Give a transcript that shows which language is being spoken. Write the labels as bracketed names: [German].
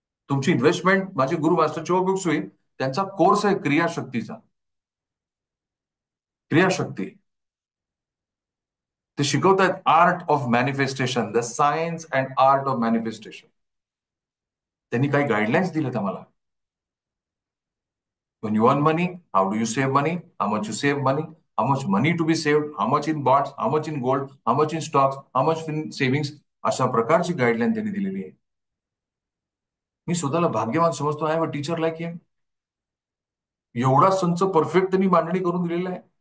[Marathi] तुमची इन्व्हेस्टमेंट माझे गुरु मास्टर चिवा बुक्सवी त्यांचा कोर्स आहे क्रियाशक्तीचा. क्रियाशक्ती. ते शिकवतात [English] Art of manifestation, the science and art of manifestation. [Marathi] त्यांनी काही गाईडलाईन्स दिलेत आम्हाला. [English] When you earn money, how do you save money? How much you save money? How much money to be saved? How much in bonds? How much in gold? How much in stocks? How much in savings? [Marathi] अशा प्रकारची guideline त्यांनी दिलेली आहे. मी स्वतःला भाग्यवान समजतो. [English] आहे व teacher like him. [Marathi] एवढा संच परफेक्ट त्यांनी मांडणी करून दिलेला आहे.